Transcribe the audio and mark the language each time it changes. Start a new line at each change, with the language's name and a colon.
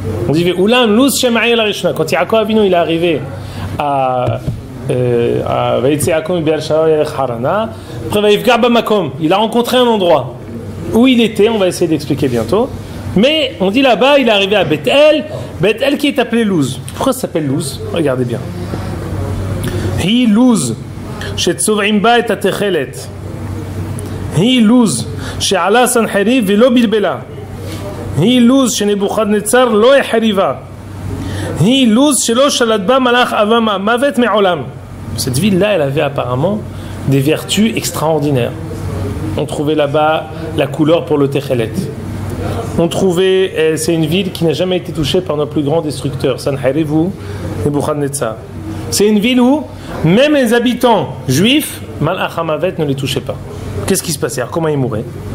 French: On dit
Hebrew: Ve'ulam Luz Shema'ay la-Rishna.
French: Quand Yaakov Avinu il est arrivé à
Hebrew: Vayetze Yaakov Be'er Shalom Yerech Harana,
French: après
Hebrew: Vayivga Bamakom,
French: il a rencontré un endroit où il était, on va essayer d'expliquer bientôt. Mais on dit là-bas, il est arrivé à Beth-El, Beth-El qui est appelé Luz. Pourquoi ça s'appelle Luz? Regardez bien.
Hebrew: Hi Luz. שצובעים בה את התכלת היא לוז שעלה סנחריב ולא בלבלה היא לוז שנבוכדנצר לא החריבה היא לוז שלא שלט בה מלאך אבמה מוות מעולם.
French: Cette ville-là, elle avait apparemment des vertus extraordinaires. On trouvait là-bas la couleur pour le techelet. On trouvait, c'est une ville qui n'a jamais été touchée par nos plus grands destructeurs, Sanherib ou Nebuchadnezzar. C'est une ville où même les habitants juifs, Malach HaMavet ne les touchaient pas. Qu'est-ce qui se passait? Alors, comment ils mouraient?